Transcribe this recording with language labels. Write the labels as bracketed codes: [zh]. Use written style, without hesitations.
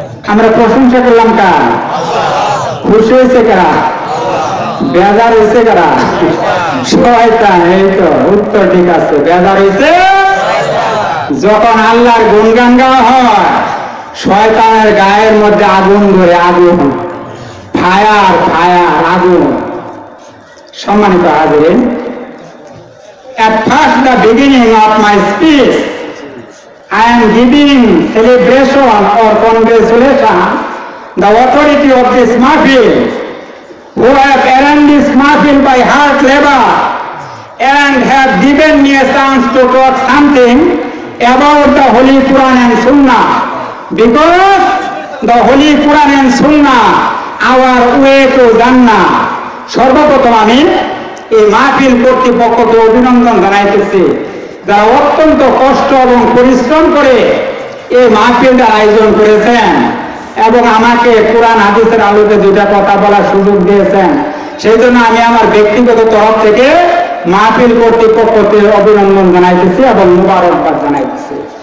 [bn] আমরা প্রশংসা করলাম কার? খুশি হয়েছে কারা? বেজার হয়েছে কারা? শয়তান। এই তো উত্তর ঠিক আছে, বেজার হয়েছে যখন আল্লাহর গুণগান গাওয়া হয়, শয়তানের গায়ের মধ্যে আগুন ধরে, আগুন, ফায়ার ফায়ার, আগুন। সম্মানিত হাজিরিন, [en] at first the beginning of my speech I am giving celebration or congratulation the authority of this mahfil who have arranged this mahfil by hard labor and have given me a chance to talk something about the Holy Quran and Sunnah, because the Holy Quran and Sunnah our way to Jannah. [bn] সর্বপ্রথম আমি এই মাহফিল কর্তৃপক্ষকে অভিনন্দন জানাইতেছি, যারা অত্যন্ত কষ্ট এবং পরিশ্রম করে এই মাহফিলটা আয়োজন করেছেন এবং আমাকে কোরআন হাদিসের আলোকে দুটা কথা বলার সুযোগ দিয়েছেন। সেই জন্য আমি আমার ব্যক্তিগত তরফ থেকে মাহফিল কর্তৃপক্ষকে অভিনন্দন জানাইতেছি এবং মুবারকবাদ জানাইতেছি।